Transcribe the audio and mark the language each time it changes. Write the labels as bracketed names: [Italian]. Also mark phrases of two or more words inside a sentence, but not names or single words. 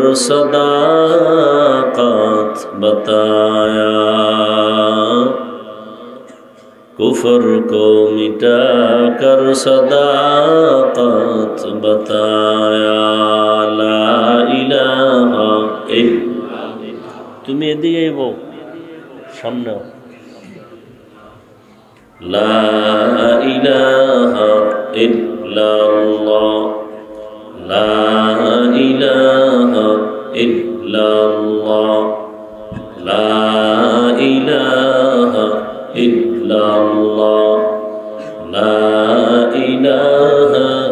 [Urdu] صداقت بتایا کفر کو مٹا کر صداقت بتایا [Arabic] لا الہ الا [Bangla] তুমি এদিকে বল সামনে [Arabic] لا إله إلا الله لا إله إلا الله لا إله إلا الله لا إله